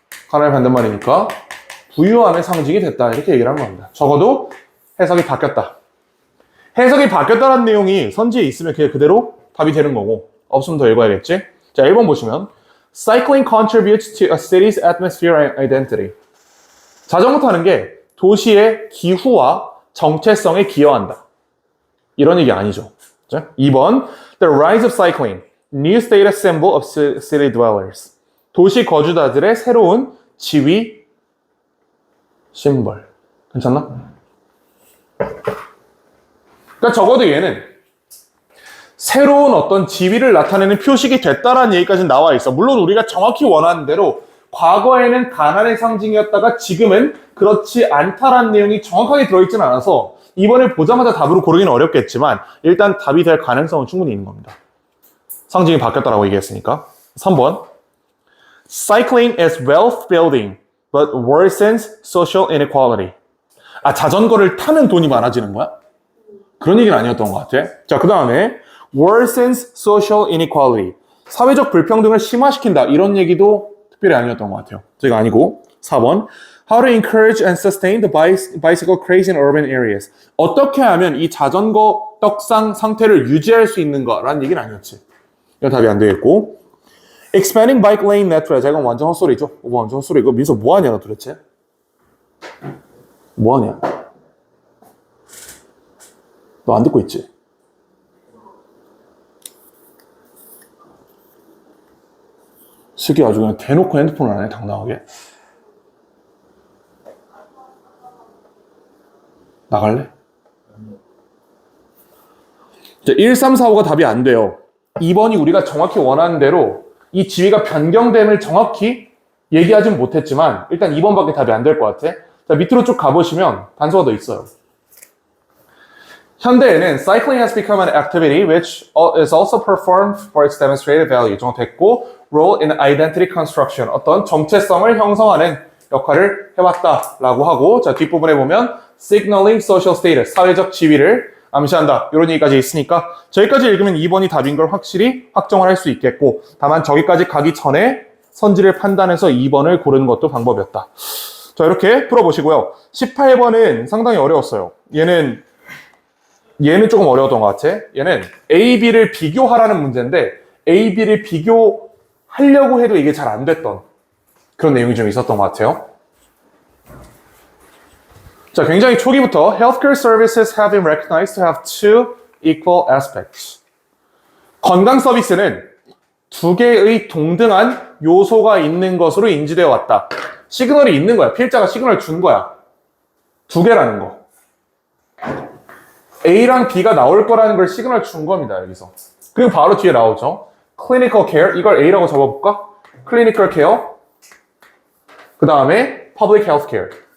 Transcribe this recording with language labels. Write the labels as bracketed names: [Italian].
[Korean] 가난의 반대말이니까 부유함의 상징이 됐다. 이렇게 얘기를 한 겁니다. 적어도 해석이 바뀌었다. 해석이 바뀌었다는 내용이 선지에 있으면 그게 그대로 답이 되는 거고, 없으면 더 읽어야겠지? 자, 1번 보시면 [English] Cycling contributes to a city's atmosphere and identity. [Korean] 자전거 타는 게 도시의 기후와 정체성에 기여한다. 이런 얘기 아니죠. [English] 2번, the rise of cycling, new status symbol of city dwellers. [Korean] 도시 거주자들의 새로운 지위 심벌. 괜찮나? 그러니까 적어도 얘는 새로운 어떤 지위를 나타내는 표식이 됐다라는 얘기까지는 나와 있어. 물론 우리가 정확히 원하는 대로 과거에는 가난의 상징이었다가 지금은 그렇지 않다라는 내용이 정확하게 들어있지는 않아서 이번에 보자마자 답으로 고르기는 어렵겠지만 일단 답이 될 가능성은 충분히 있는 겁니다. 상징이 바뀌었다라고 얘기했으니까. 3번. [English] Cycling is wealth building, but worsens social inequality. [Korean] 아, 자전거를 타면 돈이 많아지는 거야? 그런 얘기는 아니었던 것 같아. 자, 그 다음에 [English] worsens social inequality. [Korean] 사회적 불평등을 심화시킨다. 이런 얘기도 특별히 아니었던 것 같아요. 저희가 아니고. 4번. [English] How to encourage and sustain the bicycle craze in urban areas. [Korean] 어떻게 하면 이 자전거 떡상 상태를 유지할 수 있는가라는 얘기는 아니었지. 이건 답이 안 되겠고. [English] Expanding bike lane network. [Korean] 자, 이건 완전 헛소리죠. 완전 헛소리. 이거 민서 뭐하냐, 너 도대체? 뭐하냐? 너 안 듣고 있지? 슬기 아주 그냥 대놓고 핸드폰을 안 해, 당당하게. 나갈래? 자, 1, 3, 4, 5가 답이 안 돼요. 2번이 우리가 정확히 원하는 대로 이 지위가 변경됨을 정확히 얘기하진 못했지만 일단 2번밖에 답이 안 될 것 같아. 자, 밑으로 쭉 가보시면 단서가 더 있어요. 현대에는 [English] cycling has become an activity which is also performed for its demonstrated value. [Korean] 정도 됐고, [English] role in identity construction. [Korean] 어떤 정체성을 형성하는 역할을 해왔다라고 하고, 자, 뒷부분에 보면 [English] signaling social status, [Korean] 사회적 지위를 암시한다. 이런 얘기까지 있으니까 저기까지 읽으면 2번이 답인 걸 확실히 확정을 할 수 있겠고, 다만 저기까지 가기 전에 선지를 판단해서 2번을 고르는 것도 방법이었다. 자, 이렇게 풀어보시고요. 18번은 상당히 어려웠어요. 얘는 조금 어려웠던 것 같아. 얘는 A, B를 비교하라는 문제인데 A, B를 비교하려고 해도 이게 잘 안 됐던 그런 내용이 좀 있었던 것 같아요. 자, 굉장히 초기부터 [English] Healthcare services have been recognized to have two equal aspects. [Korean] 건강 서비스는 두 개의 동등한 요소가 있는 것으로 인지되어 왔다. 시그널이 있는 거야. 필자가 시그널을 준 거야. 두 개라는 거. A랑 B가 나올 거라는 걸 시그널 준 겁니다, 여기서. 그리고 바로 뒤에 나오죠. [English] Clinical care, [Korean] 이걸 A라고 적어볼까? [English] Clinical care. [Korean] 그 다음에 [English] Public health care.